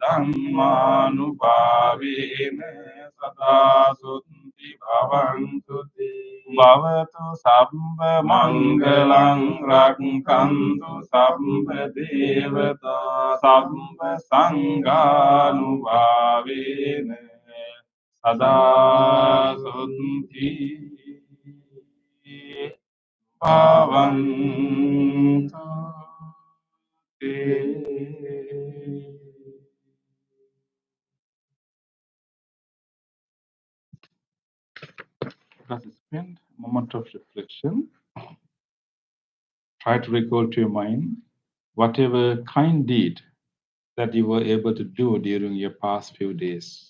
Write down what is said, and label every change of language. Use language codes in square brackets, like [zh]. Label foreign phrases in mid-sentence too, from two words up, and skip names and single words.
[pi] ධම්මානුභාවේන සදා සොත්ති භවන්තු තේ භවතු සම්බ මංගලං රක්ඛන්තු සම්බ දේවතා සම්බ සංඝානුභාවේන සදා සොත්ති භවන්තු තේ. [en] Let us spend a moment of reflection. Try to recall to your mind whatever kind deed that you were able to do during your past few days.